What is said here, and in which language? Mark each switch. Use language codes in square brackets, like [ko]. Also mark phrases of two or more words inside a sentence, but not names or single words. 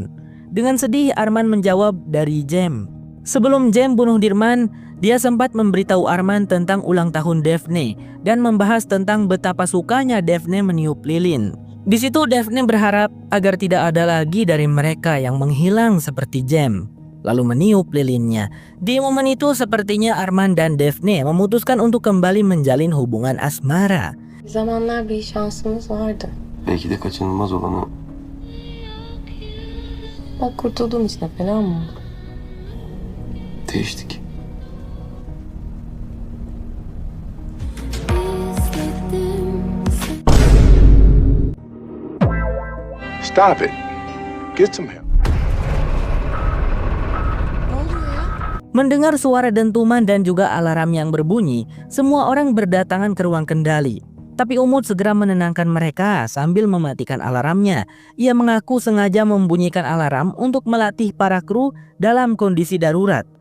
[id] Dengan sedih Arman menjawab dari Jem. Sebelum Jem bunuh Dirman, dia sempat memberitahu Arman tentang ulang tahun Daphne dan membahas tentang betapa sukanya Daphne meniup lilin. Di situ Daphne berharap agar tidak ada lagi dari mereka yang menghilang seperti Jem, lalu meniup lilinnya. Di momen itu sepertinya Arman dan Daphne memutuskan untuk kembali menjalin hubungan asmara. [tr] Bir zamanlar bir şansımız vardı. Belki de kaçınılmaz olanı Bak kurtulduğum için de fena mı oldu? değiştik. [en] Stop it. Get some help. [id] Mendengar suara dentuman dan juga alarm yang berbunyi, semua orang berdatangan ke ruang kendali. Tapi Umut segera menenangkan mereka sambil mematikan alarmnya. Ia mengaku sengaja membunyikan alarm untuk melatih para kru dalam kondisi darurat.